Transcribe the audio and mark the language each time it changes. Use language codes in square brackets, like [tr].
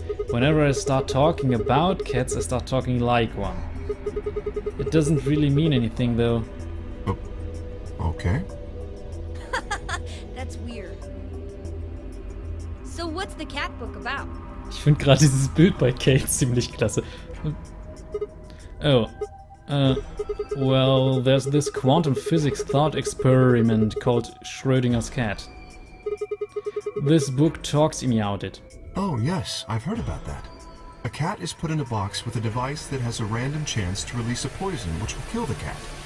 [en] Whenever I start talking about cats, I start talking like one. It doesn't really mean anything, though. Oh, okay. That's weird. So what's the cat book about? [de] Ich finde gerade dieses Bild bei Kate ziemlich klasse. [en] Oh, well, there's this quantum physics thought experiment called Schrödinger's cat. This book talks about it. Oh, yes, I've heard about that. A cat is put in a box with a device that has a random chance to release a poison which will kill the cat.